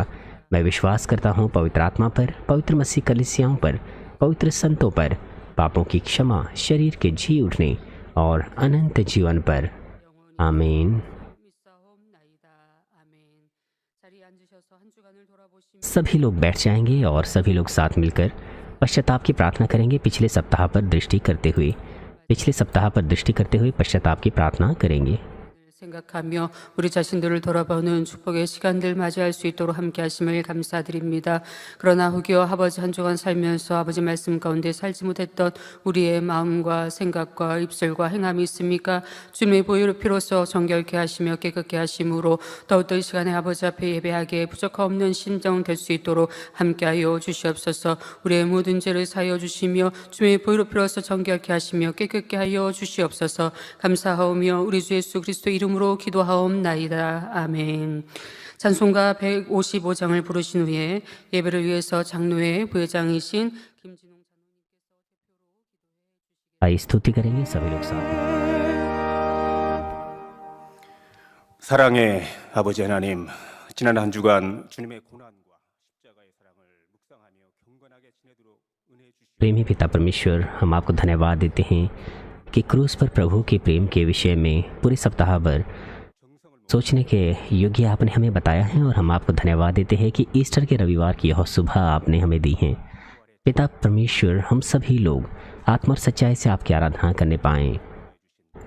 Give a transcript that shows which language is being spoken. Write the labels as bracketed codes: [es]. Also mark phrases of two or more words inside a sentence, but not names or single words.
[hi] मैं विश्वास करता हूँ पवित्र आत्मा पर, पवित्र मसीह कलीसियाओं पर, पवित्र संतों पर, पापों की क्षमा, शरीर के जी उठने और अनंत जीवन पर। आमीन। [ko] 믿사옵나이다. 아멘. 자리에 앉으셔서 한 주간을 돌아보시며 [hi] सभी लोग बैठ जाएंगे और सभी लोग साथ मिलकर पश्चाताप की प्रार्थना करेंगे। पिछले सप्ताह पर दृष्टि करते हुए पश्चाताप की प्रार्थना करेंगे। [ko] 생각하며 우리 자신들을 돌아보는 축복의 시간들 맞이할 수 있도록 함께 하심을 감사드립니다. 그러나 후기와 아버지 한 주간 살면서 아버지 말씀 가운데 살지 못했던 우리의 마음과 생각과 입술과 행함이 있습니까? 주님의 보혈의 피로써 정결케 하시며 깨끗게 하심으로 더욱더 이 시간에 아버지 앞에 예배하기에 부족함 없는 심정 될 수 있도록 함께하여 주시옵소서. 우리의 모든 죄를 사하여 주시며 주님의 보혈의 피로써 정결케 하시며 깨끗게 하여 주시옵소서. 감사하오며 우리 주 예수 그리스도 이름으로 기도하옵나이다. 아멘. 찬송가 155장을 부르신 후에 예배를 위해서 장로회 부회장이신 김진홍 [hi] आइए स्तुति करेंगे सभी लोग साथ। [ko] 사랑의 아버지 하나님, 지난 한 주간 주님의 고난과 십자가의 사랑을 묵상하며 경건하게 지내도록 은혜 주시옵소서. [hi] प्रेमी पिता परमेश्वर, हम आपको धन्यवाद देते हैं कि क्रूस पर प्रभु के प्रेम के विषय में पूरे सप्ताह भर सोचने के योग्य आपने हमें बताया है, और हम आपको धन्यवाद देते हैं कि ईस्टर के रविवार की यह सुबह आपने हमें दी है। पिता परमेश्वर, हम सभी लोग आत्मा और सच्चाई से आपकी आराधना करने पाएं।